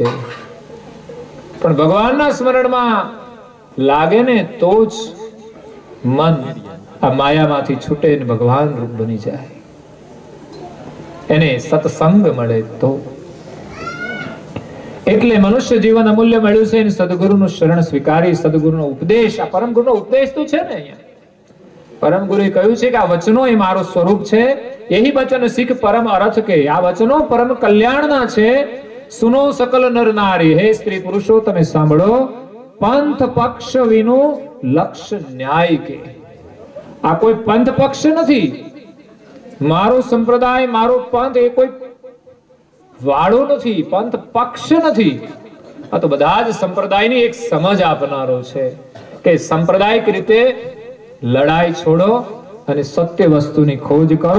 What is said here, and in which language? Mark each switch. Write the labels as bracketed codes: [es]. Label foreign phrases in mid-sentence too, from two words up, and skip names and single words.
[gu] પણ ભગવાનના સ્મરણમાં લાગે ને તો જ મન આ માયામાંથી છૂટે ને ભગવાન રૂપ બની જાય. એને સત્સંગ મળે તો. એટલે મનુષ્ય જીવન અમૂલ્ય મળ્યું છે. સદગુરુનું શરણ સ્વીકારી, સદગુરુનો ઉપદેશ, આ પરમ ગુરુનો ઉપદેશ તો છે ને. અહીંયા પરમ ગુરુએ કહ્યું છે કે આ વચનો એ મારું સ્વરૂપ છે. [hi] यही वचन सिख परम अर्थ के. [gu] આ વચનો પરમ કલ્યાણના છે. [hi] सुनो सकल नर नारी, [gu] હે સ્ત્રી પુરુષો તમે સાંભળો. [hi] पंथ पक्ष विनु लक्ष्य न्याय के. [gu] આ કોઈ પંથ પક્ષ નથી. મારો સંપ્રદાય, મારો પંથ એ કોઈ વાળો નથી, પંથ પક્ષ નથી. આ તો બધા જ સંપ્રદાયની એક સમજ આપનારો છે કે સાંપ્રદાયિક રીતે લડાઈ છોડો અને સત્ય વસ્તુની ખોજ કરો.